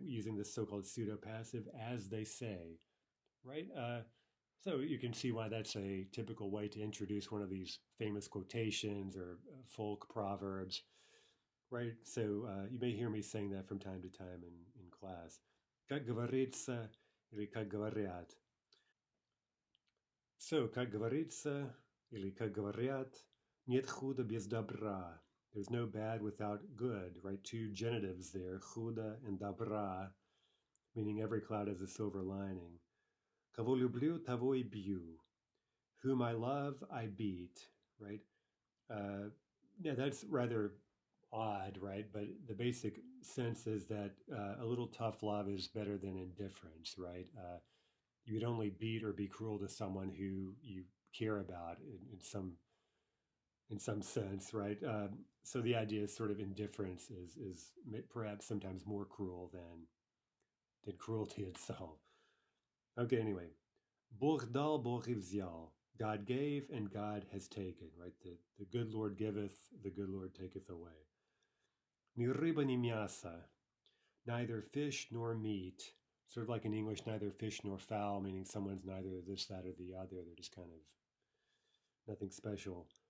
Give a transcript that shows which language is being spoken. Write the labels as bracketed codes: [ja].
[en] Using this so-called pseudo-passive, as they say, right? So you can see why that's a typical way to introduce one of these famous quotations or folk proverbs, right? So you may hear me saying that from time to time in class. [ru] Как говорится или как говорят. [en] So, [ru] как говорится или как говорят, нет худа без добра. [en] There's no bad without good, right? Two genitives there, худо and добра, meaning every cloud has a silver lining. [ru] Кого люблю, того и бью. [en] Whom I love, I beat, right? Yeah, that's rather odd, right? But the basic sense is that a little tough love is better than indifference, right? You would only beat or be cruel to someone who you care about in some sense, right? So the idea is sort of indifference is perhaps sometimes more cruel than cruelty itself. Okay, anyway, [ru] Бог дал, Бог и взял. [en] God gave and God has taken, right? The good Lord giveth, the good Lord taketh away. [ru] Ни рыба, ни мясо, [en] neither fish nor meat. Sort of like in English, neither fish nor fowl, meaning someone's neither this, that, or the other. They're just kind of nothing special.